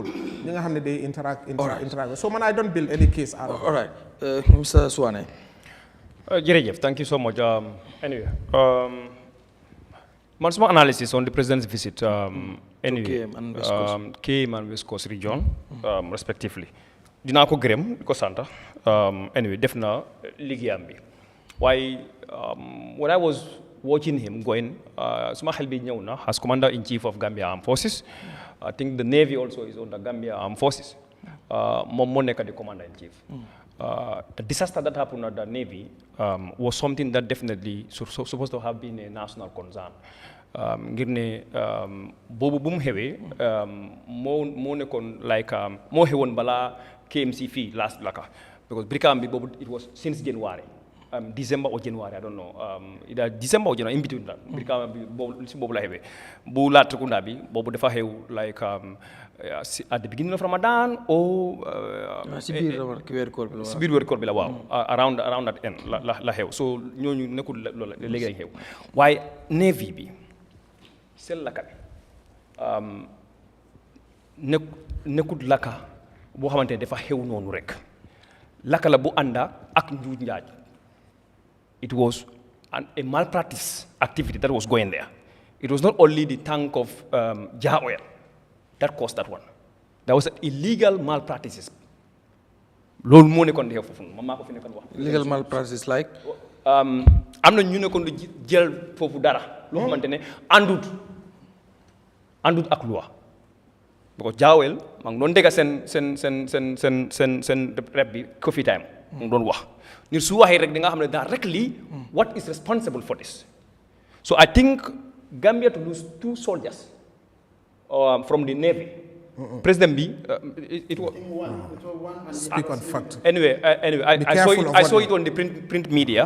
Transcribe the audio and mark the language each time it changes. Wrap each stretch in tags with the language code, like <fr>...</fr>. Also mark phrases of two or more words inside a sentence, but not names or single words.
<en>They interact with. So I don't build any case out of it. All right. Mr. Swane. Jerejef, thank you so much. Anyway, my small analysis on the president's visit KM and West Coast region, respectively.</en> <wo>Dina ko gërëm ko santa. Anyway, def na liggéeyam bi.</wo> <en>Why when I was watching him going,</en> <wo>suma xel bi ñëw na</wo> <en>as commander-in-chief of Gambia Armed Forces. I think the Navy also is under Gambia Armed Forces.</en> <wo>Moom moo nekk</wo> <en>the commander-in-chief. The disaster that happened at the Navy was something that definitely supposed to have been a national concern.</en> <wo>Ngir ne boobu bu mu xewee moo nekkoon like moo xewoon balaa KMC fii last laka because Brikama bi boobu</wo> <en>it was since January December or January I don't know either December or January in between</en> <wo>that Brikama bi boobu si boobu la xewee bu Latrikunda bi boobu dafa xew</wo> <en>like at the beginning of Ramadan or</en> <wo>si biir weeru koor bi la waaw</wo> <en>around that end</en> <wo>la xew so ñooñu nekkul loolu léegi lañ xew waaye Navy bi seen lakka bi nekkul lakka boo xamante ne dafa xew noonu rek lakka la bu ànda ak njuuj njaaj</wo> <en>it was a malpractice activity that was going there. It was not only the tank of Jah oil that caused that one. There was illegal malpractices.</en> <wo>Loolu moo nekkoon di xew foofu maa ko fi nekkoon wax.</wo> <en>Illegal malpractices like.</en> <wo>am na ñu nekkoon di jël foofu dara. loo xamante ne àndut ak loi. because Jawel maa ngi doon dégg seen rep bi</wo> <en>coffee time</en> <wo>mu ngi doon wax nit su waxee rek di nga xam ne</wo> <en>directly what is responsible for this. So I think Gambia to lose 2 soldiers from the Navy. President B, it was one. Speak on fact. Anyway, I saw it on the print media.</en>